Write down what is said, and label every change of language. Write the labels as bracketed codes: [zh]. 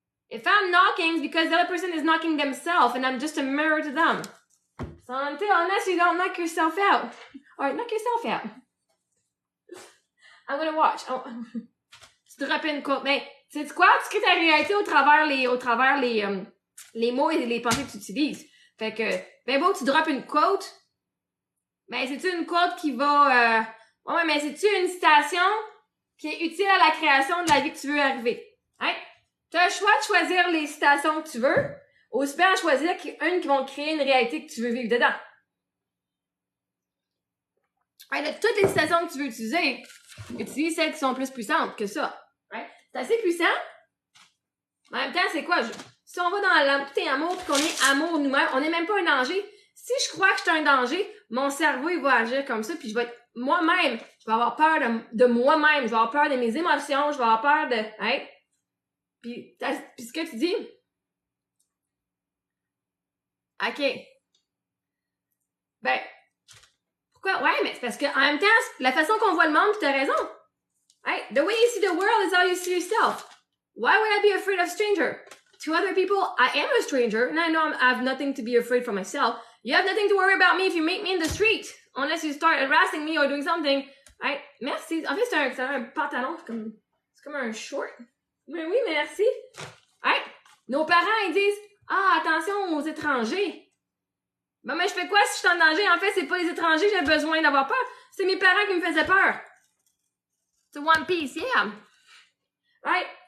[en] If I'm knocking, it's because the other person is knocking themselves and I'm just a mirror to them. So unless you don't knock yourself out. Alright, knock yourself out. I'm gonna watch. Oh. [fr] Tu droppes une quote. Mais, tu sais quoi? Tu crées ta réalité au travers les mots et les pensées que tu utilises. Fait que, ben beau, tu droppes une quote. Ben, c'est-tu une quote qui va, ouais, mais c'est-tu une citation qui est utile à la création de la vie que tu veux arriver? Hein? Tu as le choix de choisir les citations que tu veux, ou bien choisir une qui vont créer une réalité que tu veux vivre dedans. Ouais, de toutes les citations que tu veux utiliser, utilise celles qui sont plus puissantes que ça. Ouais? C'est assez puissant. En même temps, c'est quoi? Si on va dans l'amputé amour pis qu'on est amour nous-mêmes, on n'est même pas un danger. Si je crois que je suis un danger, mon cerveau, il va agir comme ça, puis je vais être moi-même. Je vais avoir peur de moi-même. Je vais avoir peur de mes émotions. Je vais avoir peur de... Hein? Puis ce que tu dis... OK. Ben... Pourquoi? Ouais, mais c'est parce que en même temps, la façon qu'on voit le monde, tu as raison. [en] Right? The way you see the world is how you see yourself. Why would I be afraid of stranger? To other people, I am a stranger, and I know I have nothing to be afraid for myself. You have nothing to worry about me if you meet me in the street, unless you start harassing me or doing something. Right? Merci. [fr] En fait, c'est un pantalon, c'est comme un short. Mais oui, merci. Right? Nos parents, ils disent, ah, attention aux étrangers. Ben, mais je fais quoi si je suis en danger? En fait, c'est pas les étrangers que j'ai besoin d'avoir peur. C'est mes parents qui me faisaient peur. C'est One Piece, yeah. Right?